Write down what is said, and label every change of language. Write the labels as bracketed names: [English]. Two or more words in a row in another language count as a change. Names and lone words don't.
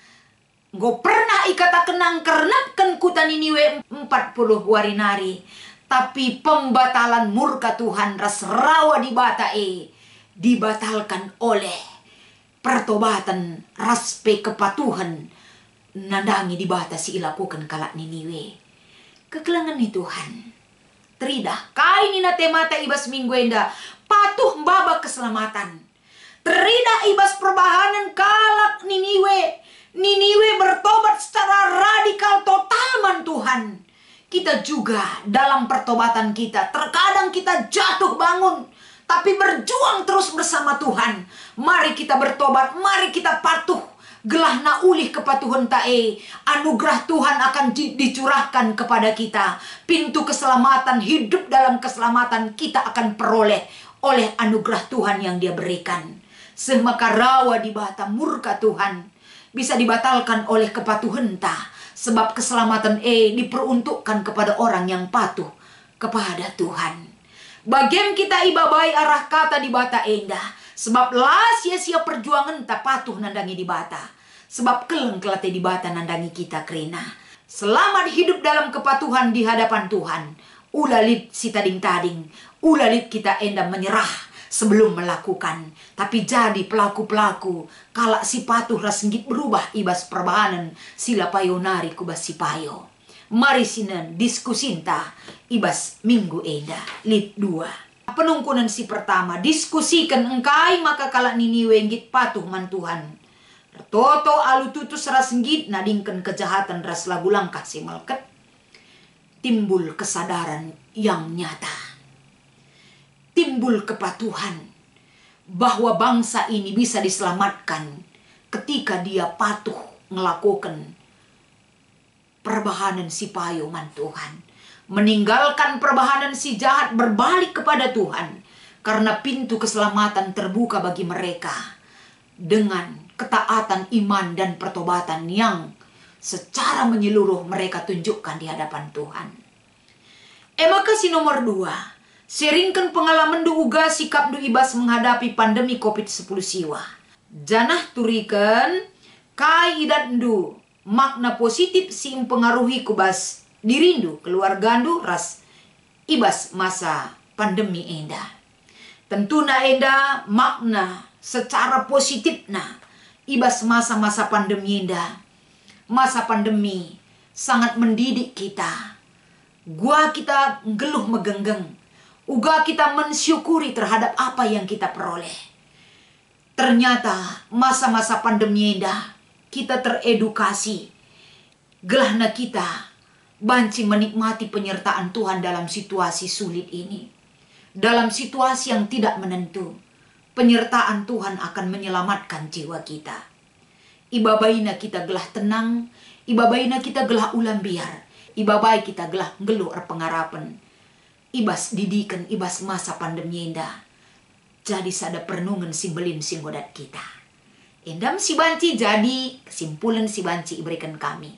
[Batak Karo] Go pernah ikata kenang kernapkan kuta Niniwe 40 warinari. [Indonesian] Tapi pembatalan murka Tuhan [Batak Karo] ras rawa dibata [Indonesian] dibatalkan oleh pertobatan [Batak Karo] raspe kepatuhan nandangi dibata si [Indonesian] ilakukan kalak Niniwe. [Batak Karo] Kekelangan ni Tuhan. Teridah kai nina temata ibas minggu enda patuh mbaba keselamatan. Teridah ibas perbahanan kalak Niniwe. [Indonesian] Niniwe bertobat secara radikal total man Tuhan. Kita juga dalam pertobatan kita terkadang kita jatuh bangun, tapi berjuang terus bersama Tuhan. Mari kita bertobat, mari kita patuh. [Batak Karo] Gelah na ulih kepatuhan tae. [Indonesian] Anugerah Tuhan akan dicurahkan kepada kita. Pintu keselamatan, hidup dalam keselamatan kita akan peroleh oleh anugerah Tuhan yang dia berikan. [Batak Karo] Semaka rawa dibata [Indonesian] murka Tuhan bisa dibatalkan oleh kepatuhan ta. Sebab keselamatan diperuntukkan kepada orang yang patuh kepada Tuhan. [Batak Karo] Bagian kita ibabai arah kata di bata endah. Sebab las [Indonesian] sia-sia perjuangan tak patuh [Batak Karo] nandangi di bata. Sebab keleng kelate di bata nandangi kita kerina. [Indonesian] Selamat hidup dalam kepatuhan di hadapan Tuhan. [Batak Karo] Ulalit si tading-tading. Ulalit kita endah [Indonesian] menyerah sebelum melakukan. Tapi jadi pelaku-pelaku. [Batak Karo] Kalak si patuh rasenggit berubah ibas perbahanan. Sila payonari kubas si payo. Mari sinen diskusinta ibas minggu enda. Lit 2. Penungkunan si pertama. Diskusikan engkai maka kalak Niniwe enggit patuh man Tuhan. Toto alu tutus rasenggit nadingkan kejahatan ras lagu langkah si melket. [Indonesian] Timbul kesadaran yang nyata. Timbul kepatuhan bahwa bangsa ini bisa diselamatkan ketika dia patuh melakukan perbahanan si payo man Tuhan. Meninggalkan perbahanan si jahat berbalik kepada Tuhan. Karena pintu keselamatan terbuka bagi mereka. Dengan ketaatan iman dan pertobatan yang secara menyeluruh mereka tunjukkan di hadapan Tuhan. Maka si nomor 2. [Batak Karo] Seringkan pengalaman du uga sikap du ibas [Indonesian] menghadapi pandemi [Batak Karo] COVID-10 siwa. Janah turikan kai idat du makna positif si mempengaruhi kubas dirindu keluarga du ras ibas masa pandemi enda. Tentu na enda [Indonesian] makna secara positif [Batak Karo] na ibas masa-masa pandemi enda. [Indonesian] Masa pandemi sangat mendidik kita. [Batak Karo] Gua kita geluh megenggeng. [Indonesian] Uga kita mensyukuri terhadap apa yang kita peroleh. Ternyata masa-masa pandemi indah kita teredukasi. [Batak Karo] Gelahna kita banci [Indonesian] menikmati penyertaan Tuhan dalam situasi sulit ini. Dalam situasi yang tidak menentu. Penyertaan Tuhan akan menyelamatkan jiwa kita. [Batak Karo] Ibabaina kita gelah tenang. Ibabaina kita gelah ulam biar. Ibabai kita gelah ngeluh pengarapan. Ibas didikan ibas masa pandemi indah. Jadi sada pernungan simbelin singgodat kita. Endam si banci jadi kesimpulan si banci berikan kami.